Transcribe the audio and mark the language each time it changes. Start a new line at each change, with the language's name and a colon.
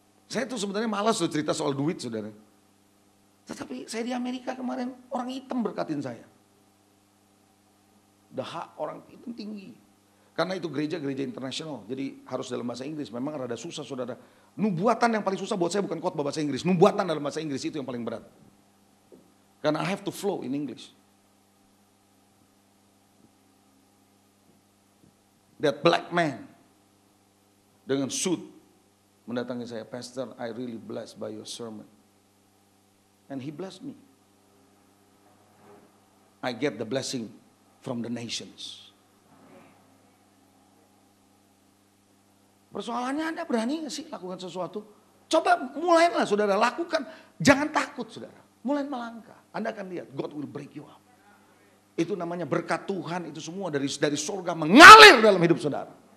Indonesian: Saya tuh sebenarnya malas loh cerita soal duit, saudara. Tetapi saya di Amerika kemarin, orang hitam berkatin saya. Hak orang hitam tinggi. Karena itu gereja-gereja internasional, jadi harus dalam bahasa Inggris. Memang rada susah, saudara. Nubuatan yang paling susah buat saya bukan khotbah bahasa Inggris. Nubuatan dalam bahasa Inggris itu yang paling berat.
English: Karena I have to flow in English. That black man
Indonesian: dengan suit mendatangi saya,
English: Pastor, I really blessed by your sermon. And he blessed me. I get the blessing from the nations.
Indonesian: Persoalannya Anda berani gak sih lakukan sesuatu? Coba mulailah saudara, lakukan. Jangan takut saudara, mulai melangkah. Anda akan lihat,
English: God will break you up.
Indonesian: Itu namanya berkat Tuhan, itu semua dari surga mengalir dalam hidup saudara.